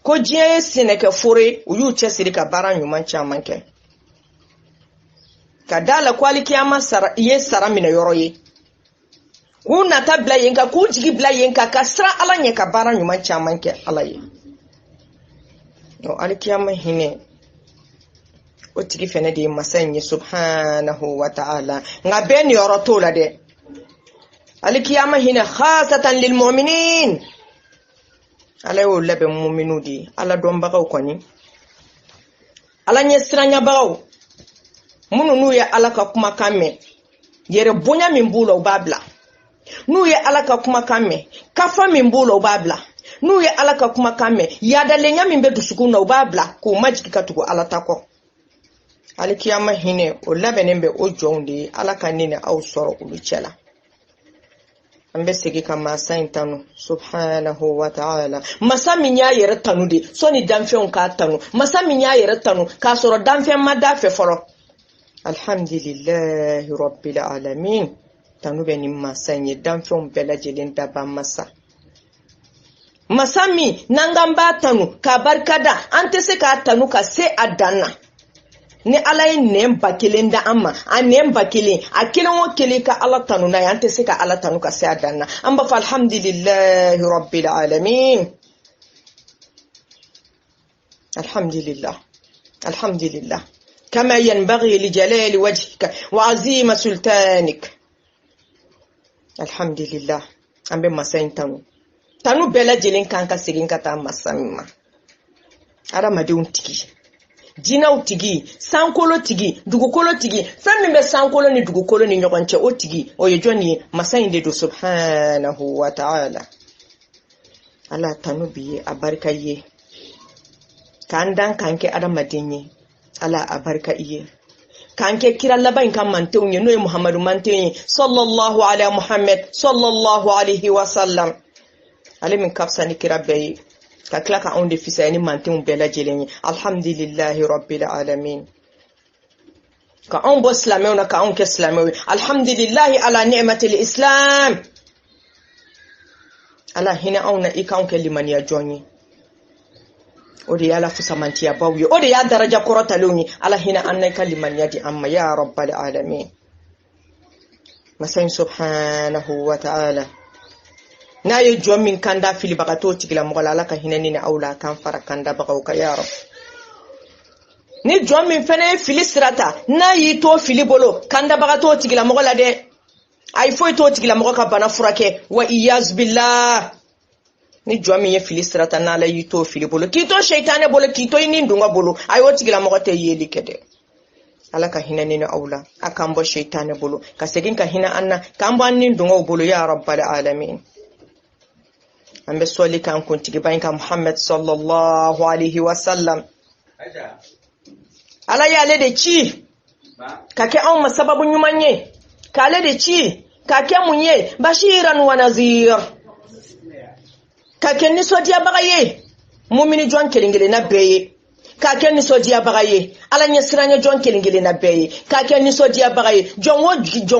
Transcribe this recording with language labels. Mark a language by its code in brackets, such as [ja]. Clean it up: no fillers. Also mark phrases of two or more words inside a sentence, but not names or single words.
[bm] ko diɲɛ ye sɛnɛkɛ fore u y'u cɛsiri ka baara ɲuman caman kɛ ka dala ko alikiyama sara ye sara minɛ yɔrɔ ye k'u nata bila yen ka k'u jigi bila yen ka sira ala ɲɛ ka baara ɲuman caman kɛ ala ye no alikiyama hinɛ o tigi fɛnɛ de ye masa in ye [ar] سبحانه وتعالى [bm] nga bɛɛ ni yɔrɔ t'o la dɛ alikiyama hinɛ [ar] خاصة للمؤمنين [bm] ala y'o labɛn mu'minu de ala dɔnbagaw kɔni ala ɲɛ siranyabagaw minnu n'u ye ala ka kumakan mɛn yɛrɛ bonya min b'u la u b'a bila n'u ye ala ka kumakan mɛn kafa min b'u la u b'a bila n'u ye ala ka kumakan mɛn yadalenya min bɛ dusukun na u b'a bila k'u majigi ka tugu ala ta kɔ alikiyama hinɛ o labɛnnen bɛ o jɔnw de ye ala ka ne ni aw sɔrɔ olu cɛ la an bɛ segin ka masa in tanu [ar] سبحانه وتعالى [bm] masa min y'a yɛrɛ tanu de sɔni danfɛnw k'a tanu masa min y'a yɛrɛ tanu k'a sɔrɔ danfɛn ma da fɛ fɔlɔ [ar] الحمد لله رب العالمين [bm] tanu bɛ ni masa in ye danfɛnw bɛɛ lajɛlen daba masa min n'an k'an b'a tanu k'a barikada an tɛ se k'a tanu ka se a dan na ni ala ye nɛn ba kelen da an ma a nɛn ba kelen a kelen o kelen ka ala tanu n'a ye an tɛ se ka ala tanu ka se a dan na an b'a fɔ [ar] الحمد لله رب العالمين الحمد لله كما ينبغي لجلال وجهك وعظيم سلطانك [bm] alhamdulillah an bɛ masa in tanu bɛɛ lajɛlen kan ka segin ka taa masa min ma adamadenw tigi jinɛw tigi sankolo tigi dugukolo tigi fɛn min bɛ sankolo ni dugukolo ni ɲɔgɔn cɛ o tigi o ye jɔn ye masa in de do [ar] سبحانه وتعالى [bm] ala tanu bi ye a barika ye k'an dan k'an kɛ adamaden ye ala a barika i ye k'an kɛ kira laban in ka mantenw ye n'o ye muhamadu mantenw ye [ar] صلى الله عليه محمد صلى الله عليه وسلم [bm] ale min ka fisa ni kira bɛɛ ye ka tila ka anw de fisaya ni mantenw bɛɛ lajɛlen ye [ar] الحمد لله رب العالمين [bm] ka anw bɔ silamɛw na ka anw kɛ silamɛw ye [ar] الحمد لله على نعمة الإسلام [bm] ala hinɛ anw na i k'anw kɛ limaniya jɔn ye o de y'ala fusamantiya baw ye o de y'a daraja kɔrɔtalenw ye ala hinɛ an na i ka limaniya di an ma [ar] يا رب العالمين [bm] masa in subhanahu [ar] وتعالى [bm] n'a ye jɔn min kanda filibagatɔw tigilamɔgɔ la ala ka hinɛ ni aw la kan fara kandabagaw ka [ar] يا رب [bm] ni jɔn min fɛnɛ ye fili sirata n'a y'i to fili bolo kandabagatɔw tigilamɔgɔ la dɛ ayi foyi t'o tigilamɔgɔ ka bana furakɛ [ar] والعياذ بالله [bm] ni jɔn min ye fili sirata n'ala y'i to fili bolo k'i to shaytanɛ bolo k'i to i ni dunga bolo ayi o tigilamɔgɔ tɛ yeli kɛ dɛ ala ka hinɛ ni aw la a k'an bɔ shaytanɛ bolo ka segin ka hinɛ an na k'an bɔ an ni dungaw bolo [ar] يا رب العالمين [bm] an bɛ sɔli kan kuntigiba in ka [ar] محمد صلى الله عليه وسلم [bm] ala y'ale de ci ka kɛ anw ma sababu ɲuman ye k'ale de ci ka kɛ mun ye [ar] بشيرا ونذيرا [bm] ka kɛ nisɔndiyabaga ye mumini jɔn kelen-kelenna bɛɛ ye ka kɛ nisɔndiyabaga ye ala ɲɛ siranya jɔn kelen-kelenna bɛɛ ye ka kɛ nisɔndiyabaga ye jɔn